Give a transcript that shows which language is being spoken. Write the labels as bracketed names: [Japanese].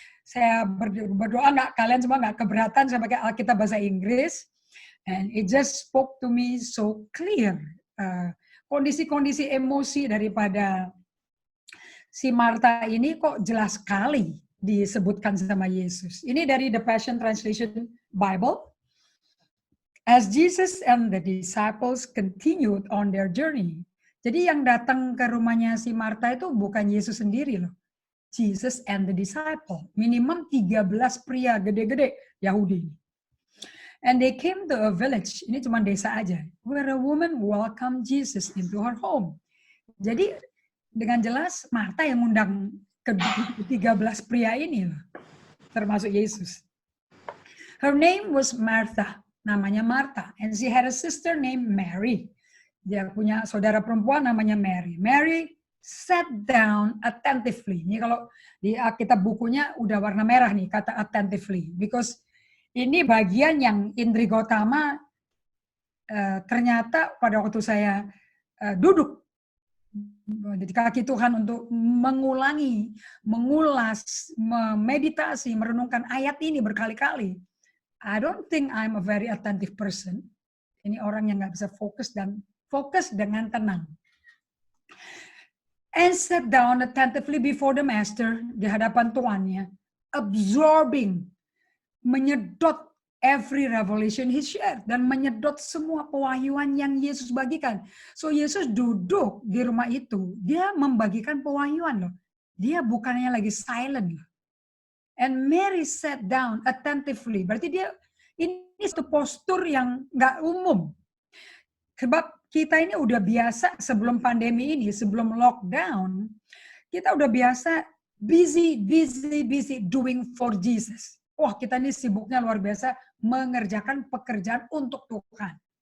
[Indonesian] Saya berdoa kalian semua nggak keberatan saya pakai Alkitab bahasa Inggris. [English] And it just spoke to me so clear. [Indonesian] Kondisi-kondisi emosi daripada si Marta ini kok jelas sekali disebutkan sama Yesus. Ini dari The Passion Translation Bible. [English] As Jesus and the disciples continued on their journey, [Indonesian] Jadi yang datang ke rumahnya si Marta itu bukan Yesus sendiri loh. [English] Jesus and the disciple. [Indonesian] Minimum 13 pria gede-gede Yahudi. [English] And they came to a village, [Indonesian] ini cuma desa aja, [English] where a woman welcomed Jesus into her home. [Indonesian] Jadi dengan jelas Marta yang undang ke 13 pria ini loh, termasuk Yesus. [English] Her name was Martha, [Indonesian] namanya Martha, [English] and she had a sister named Mary. [Indonesian] Dia punya saudara perempuan namanya Mary. [English] Mary sat down attentively. [Indonesian] Ini kalau di Alkitab bukunya udah warna merah nih kata attentively, because ini bagian yang Indri Gautama ternyata pada waktu saya duduk di kaki Tuhan untuk mengulangi, mengulas, memeditasi, merenungkan ayat ini berkali-kali. [English] I don't think I'm a very attentive person. [Indonesian] Ini orang yang nggak bisa fokus dan fokus dengan tenang. [English] And sat down attentively before the master, [Indonesian] di hadapan tuannya, [English] absorbing, [Indonesian] menyedot [English] every revelation he shared, [Indonesian] dan menyedot semua pewahyuan yang Yesus bagikan. So Yesus duduk di rumah itu, dia membagikan pewahyuan loh. Dia bukannya lagi silent loh. [English] And Mary sat down attentively. [Indonesian] Berarti dia ini satu postur yang nggak umum. Sebab kita ini udah biasa sebelum pandemi ini, sebelum lockdown, kita udah biasa [English] busy doing for Jesus. [Indonesian] Wah, kita ini sibuknya luar biasa mengerjakan pekerjaan untuk Tuhan.